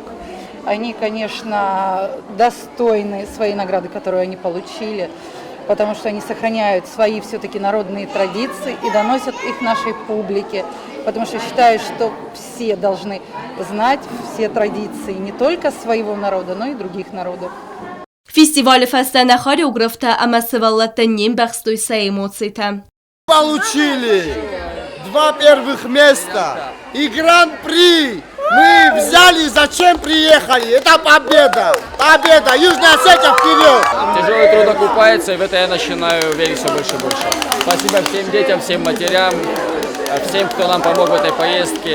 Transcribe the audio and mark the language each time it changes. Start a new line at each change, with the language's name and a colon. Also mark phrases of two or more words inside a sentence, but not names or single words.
Russian: Они, конечно, достойны своей награды, которую они получили, потому что они сохраняют свои все-таки народные традиции и доносят их нашей публике. Потому что считаю, что все должны знать все традиции не только своего народа, но и других народов.
Ossetic: Фестиваль фестена хореографта амасываллата нембахстой са эмоцийта.
Russian: Получили 2 первых места и Гран-при. Мы взяли, зачем приехали? Это победа! Победа! Южная Осетия вперед! Тяжелый труд окупается, и в это я начинаю верить все больше и больше. Спасибо всем детям, всем матерям, всем, кто нам помог в этой поездке.